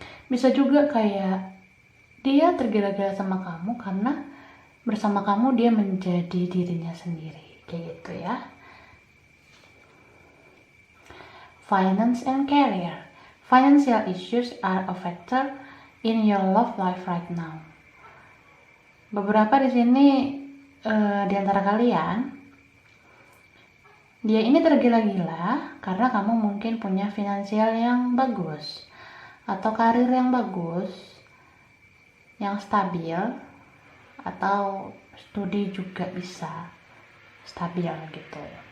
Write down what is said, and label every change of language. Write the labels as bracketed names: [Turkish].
[Indonesian] Bisa juga kayak dia tergila-gila sama kamu karena bersama kamu dia menjadi dirinya sendiri, kayak gitu ya. [English] Finance and career. Financial issues are a factor in your love life right now. [Indonesian] Beberapa di sini di antara kalian, dia ini tergila-gila karena kamu mungkin punya finansial yang bagus atau karir yang bagus, yang stabil, atau studi juga bisa stabil gitu.